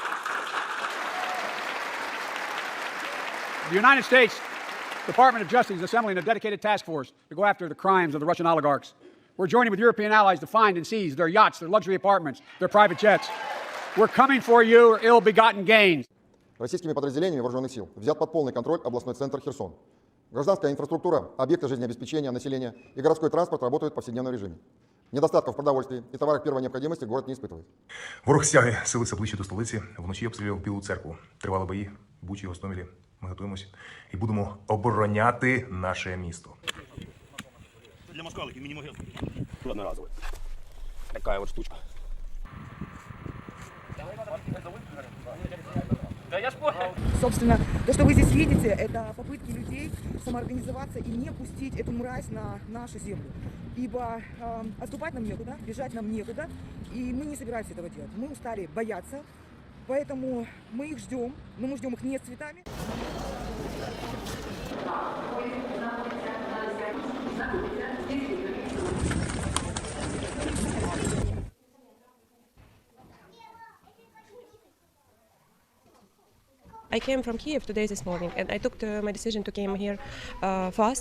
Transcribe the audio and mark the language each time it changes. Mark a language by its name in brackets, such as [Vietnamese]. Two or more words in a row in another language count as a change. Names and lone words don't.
[English] The United States Department of Justice is assembling a dedicated task force to go after the crimes of the Russian oligarchs. We're joining with European allies to find and seize their yachts, their luxury apartments, their private jets. We're coming for you, ill-begotten gains. [Russian] Российскими подразделениями вооруженных сил взят под полный контроль областной центр Херсон. Гражданская инфраструктура, объекты жизнеобеспечения населения и городской транспорт работают в повседневном режиме. Недостатков в продовольствии и товарах первой необходимости город не испытывает. [Ukrainian] Ворог стягує силися ближче до столиці. Вночі обстріляв Білу церкву. Тривали бої, Бучі, Гостомелі. Ми готуємося і будемо обороняти наше місто. [Russian] Для москалики мини-могил. Одноразовый. Такая вот штучка. Да я ж понял. Собственно, то, что вы здесь видите, это попытки людей самоорганизоваться и не пустить эту мразь на нашу землю. Ибо отступать нам некуда, бежать нам некуда, и мы не собираемся этого делать. Мы устали бояться, поэтому мы их ждем, но мы ждем их не с цветами. [English] I came from Kiev today this morning, and I took my decision to come here fast.